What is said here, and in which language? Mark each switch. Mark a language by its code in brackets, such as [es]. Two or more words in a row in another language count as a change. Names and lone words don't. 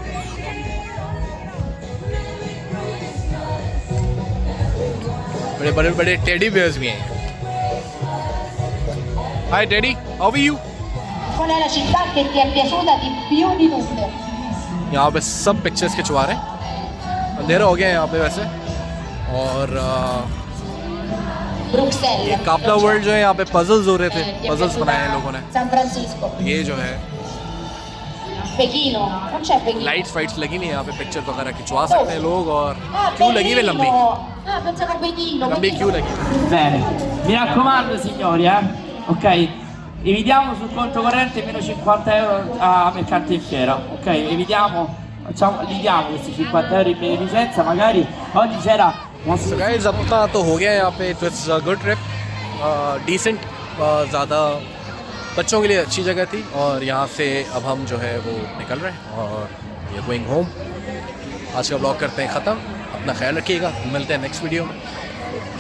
[hi] बड़े बड़े बड़े टेडी बियर्स भी हैं। [en] हाय टेडी, how are you? [it] Qual è la città che ti è piaciuta di più di tutte? [hi] यहाँ पे सब पिक्चर्स खिंचवा रहे हैं। अंधेरा हो गया है यहाँ पे वैसे। और [it] Bruxelles. [hi] ये कापला वर्ल्ड जो है, यहाँ पे पजल्स हो रहे थे, पजल्स बनाए हैं लोगों ने। [it] San Francisco. [hi] ये जो है [it] Pechino. Non c'è Pechino. [hi] लाइट्स फाइट्स लगी नहीं यहाँ पे, पिक्चर वगैरह खिंचवा सकते हैं लोग। और क्यों लगी हुई लंबी? [it] Ah, pensavo a Pechino. [hi] लंबी क्यों लगी? [it] Bene, mi raccomando signori, ok? Evitiamo sul conto corrente meno 50 euro a mercante in fiera, ok? Evitiamo, li diamo questi 50 euro in beneficenza, magari oggi c'era una [en] So guys, [hi] अपना तो हो गया यहाँ पे। [en] it was a good trip, decent, [hi] ज़्यादा बच्चों के लिए अच्छी जगह थी। और यहाँ से अब हम जो है वो निकल रहे हैं और ये [en] going home. [hi] आज का ब्लॉग करते हैं ख़त्म। अपना ख्याल रखिएगा, मिलते हैं [en] next video [hi] में।